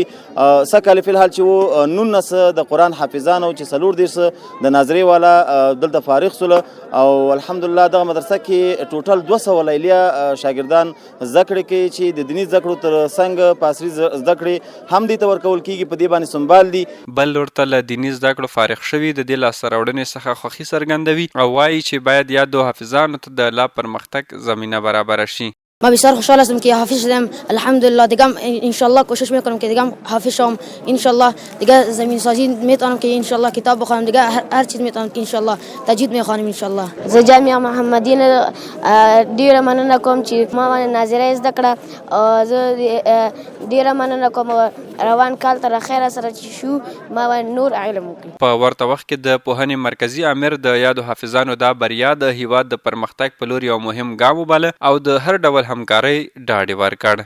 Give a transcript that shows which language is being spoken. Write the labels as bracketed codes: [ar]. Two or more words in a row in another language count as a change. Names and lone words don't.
[ps] سږ فی الحال چې وو 19 د قرآن حافظان او چې 14 د ناظري والا دلته فارغ سول او الحمدلله دغه مدرسه کې ټوټل 200 لیلیه شاګردان زده کړې کوي چې د دیني زده کړو تر څنګ په عصري زده کړې هم دې ته ورکول کېږي. په دې باندې سنبال دي. بل ورته له دیني زده کړو فارغ شوي د دې لاسته راوړنې څخه خوښي څرګندوي او وایي چې باید یادو حافظانو ته د لا پرمختګ زمینه برابره شي. [fa] ما بسیار خوشحال هستم که حافظ شدم. الحمدلله دیگه انشالله کوشش میکنم که دیگه حافظ شم. انشالله دیگه زمین سازی میتونم که انشالله کتاب بخونم. دیگه هر چیز میتونم که انشالله تجوید میخوانم انشالله. [ps] زه جامعه محمدیه ډیره مننه کوم چې ما باندې ناظره زده کړه او زه ډیره مننه کوم روان کال تر خیره سره چې شو ما باندې نور علم وکړي. په ورته وخت کې د پوهنې مرکزي امیر د یادو حافظانو دا بریا د هیواد د پرمختګ په لور یو مهم ګام وباله او د هر ډول همکارۍ ډاډ یې ورکړ.